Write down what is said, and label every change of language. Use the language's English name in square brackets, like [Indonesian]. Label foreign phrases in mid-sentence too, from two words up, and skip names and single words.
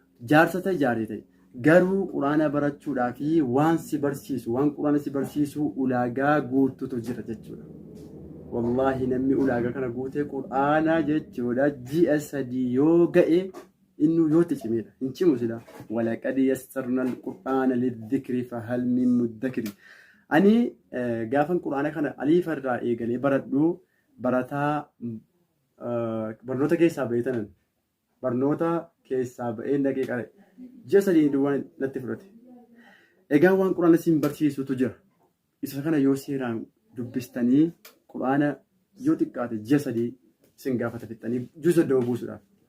[Oromo] Jaarsa ta'e, jaaree ta'e. Garuu Qur'aana barachuudhaa fi waan si barsiisu, waan Qur'aana si barsiisu ulaagaa guututu jira jechuudha. Wallaahi namni ulaagaa kana guute Qur'aana jechuudha. Ji'a sadii yoo ga'e innuu yoo itti cimeedha. Hin cimu sila. [Arabic] "ولقد يسرنا القرآن للذكر فهل من مدكر." [Oromo] Ani, eh, gaafan Qur'aana kana aliifa irraa eegalee baradhu barataa, eh, barnoota keessaa ba'ee tanan. Barnoota keessaa ba'ee dhaqee qare. Ji'a sadii duwwaan natti fudhate. Egaa waan Qur'aana siin barsiisutu jira. Isa kana yoo seeraan dubbistanii Qur'aana yoo xiqqaate ji'a sadii sin gaafata fixxanii juu soddoma buusuudhaaf.